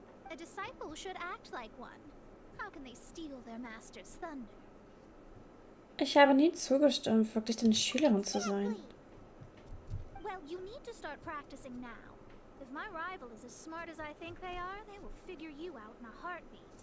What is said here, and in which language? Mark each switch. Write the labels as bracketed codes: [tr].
[en] A disciple should act like one. How can they steal their master's thunder? [de] Ich habe nie zugestimmt, wirklich eine Schülerin zu sein. [en] Well, you need to start practicing now. If my rival is as smart as I think they are, they will figure you out in a heartbeat.